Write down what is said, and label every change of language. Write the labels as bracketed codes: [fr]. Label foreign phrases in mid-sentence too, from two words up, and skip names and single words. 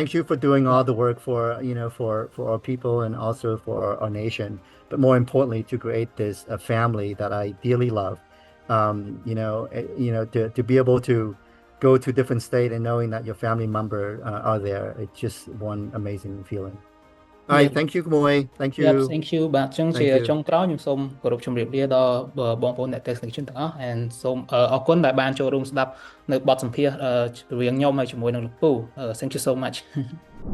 [en] Thank you for doing all the work for, for our people and also for our nation, but more importantly, to create this family that I dearly love. To be able to go to different state and knowing that your family member are there, it's just one amazing feeling. All right, Yep, thank you, Moy. Thank yep, you. thank you [km] បាទអញ្ចឹងជា [en] Thank you. [km] ចុងក្រោយខ្ញុំសូមគោរពជម្រាបលាដល់បងប្អូនអ្នកទស្សនិកជនទាំងអស់ and សូមអរគុណដែលបានចូលរួមស្ដាប់នៅបទសម្ភាសន៍រវាងខ្ញុំហើយជាមួយនឹងលោកពូ [en] Thank you so much